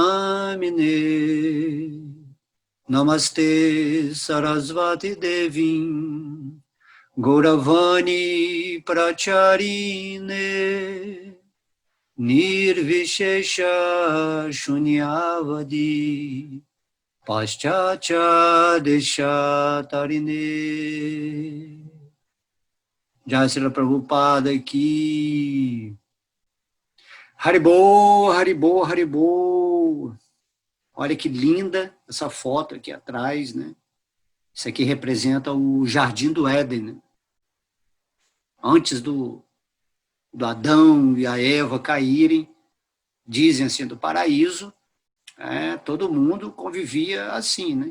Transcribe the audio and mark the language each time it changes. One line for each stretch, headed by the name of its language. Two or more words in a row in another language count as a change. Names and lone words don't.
Sanskrit: नमिने नमस्ते सरस्वती देवीं गौरवाणी प्रचारिणे निर्विशेष शून्यवादि पाश्चात्य देशतारिणे.
Portuguese: Jai Srila Prabhupada aqui. Haribol, Haribol, Haribol. Olha que linda essa foto aqui atrás, né? Isso aqui representa o Jardim do Éden, né? Antes do Adão e a Eva caírem, dizem assim, do paraíso, todo mundo convivia assim, né?